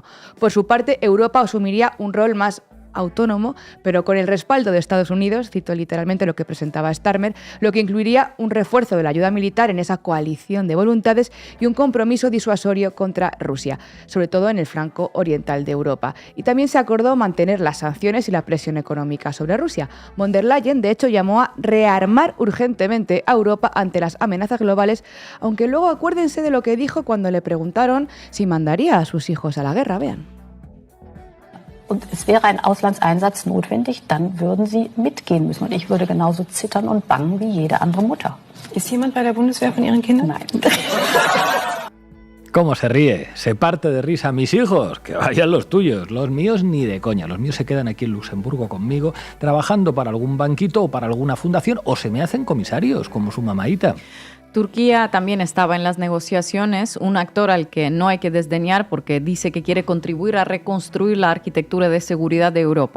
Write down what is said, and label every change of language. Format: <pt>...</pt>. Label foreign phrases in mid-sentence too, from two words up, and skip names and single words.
<es>Por su parte, Europa asumiría un rol más autónomo, pero con el respaldo de Estados Unidos, cito literalmente lo que presentaba Starmer, lo que incluiría un refuerzo de la ayuda militar en esa coalición de voluntades y un compromiso disuasorio contra Rusia, sobre todo en el flanco oriental de Europa. Y también se acordó mantener las sanciones y la presión económica sobre Rusia. Von der Leyen, de hecho, llamó a rearmar urgentemente a Europa ante las amenazas globales, aunque luego acuérdense de lo que dijo cuando le preguntaron si mandaría a sus hijos a la guerra. Vean.</es> <de>Und es wäre ein Auslandseinsatz notwendig, dann würden sie mitgehen müssen. Und ich würde genauso zittern und bangen wie jede andere Mutter. Ist jemand bei der Bundeswehr von Ihren Kindern? Nein.</de> <es>¿Cómo se ríe? Se parte de risa. Mis hijos, que vayan los tuyos. Los míos ni de coña. Los míos se quedan aquí en Luxemburgo conmigo, trabajando para algún banquito o para alguna fundación, o se me hacen comisarios, como su mamaíta. Turquía también estaba en las negociaciones, un actor al que no hay que desdeñar porque dice que quiere contribuir a reconstruir la arquitectura de seguridad de Europa.</es>